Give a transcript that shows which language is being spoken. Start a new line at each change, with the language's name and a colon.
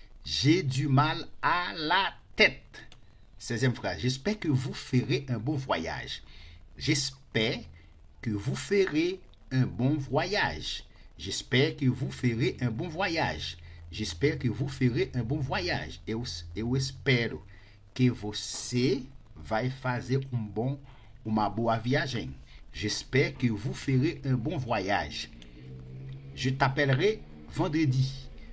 French: J'ai du mal à la tête. 16e phrase. J'espère que vous ferez un bon voyage. J'espère que vous ferez un bon voyage. J'espère que vous ferez un bon voyage. J'espère que vous ferez un bon voyage.
Portuguese: Eu espero que você vai fazer uma boa viagem.
French: J'espère que vous ferez un bon voyage. Je t'appellerai vendredi.